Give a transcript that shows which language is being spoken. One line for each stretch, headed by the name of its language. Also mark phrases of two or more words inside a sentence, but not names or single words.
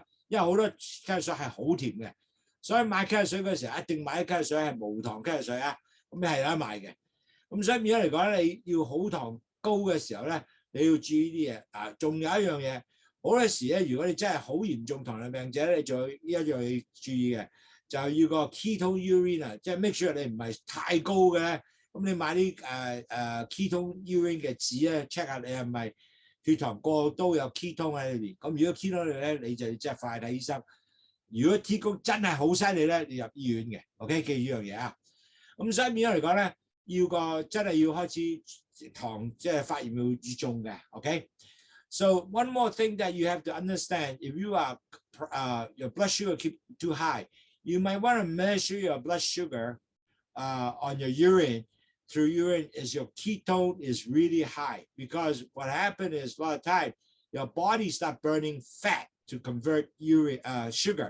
Cantonese: 因為好多咳藥水係好甜嘅，所以買咳藥水嗰時候一定買啲咳藥水係無糖咳藥水啊，咁你係有得賣嘅。咁所以變咗嚟講咧，你要好糖高嘅時候咧，你要注意啲嘢啊。仲有一樣嘢，好多時咧，如果你真係好嚴重糖尿病者咧，你仲有呢一樣要注意嘅，就係要個
English: Ketone Urine
Cantonese: 啊，即係
English: make sure
Cantonese: 你唔係太高嘅咧。咁你買啲
English: Ketone Urine
Cantonese: 嘅紙咧 ，check 下你係咪血糖過高有 Ketone 喺裏邊。咁如果 Ketone 咧，你就要即係快睇醫生。如果 Ketone 真係好犀利咧，你入醫院嘅。OK， 記住呢樣嘢啊。咁所以變咗嚟講咧，真係要開始糖即係發炎要注重嘅。
English: OK。So one more thing that you have to understand, if you are your blood sugar keep too high, you might want to measure your blood sugar on your urine. Through urine is your ketone is really high, because what happened is a lot of time your body start burning fat to convert sugar.